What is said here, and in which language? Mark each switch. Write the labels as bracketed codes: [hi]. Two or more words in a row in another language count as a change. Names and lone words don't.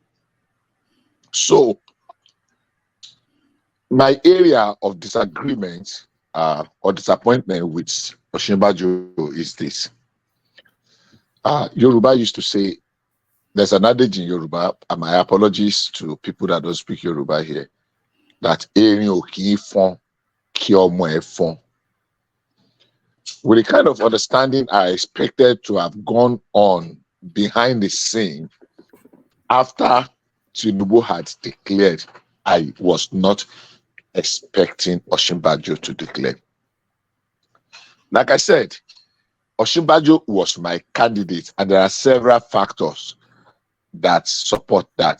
[en] So my area of disagreement or disappointment with Osinbajo is this. Yoruba used to say, there's an adage in Yoruba, and my apologies to people that don't speak Yoruba here, that [yo] erin o ki fon ki omo e fon. [en] With the kind of understanding I expected to have gone on behind the scene after Tinubu had declared, I was not expecting Osinbajo to declare. Like I said, Osinbajo was my candidate, and there are several factors that support that.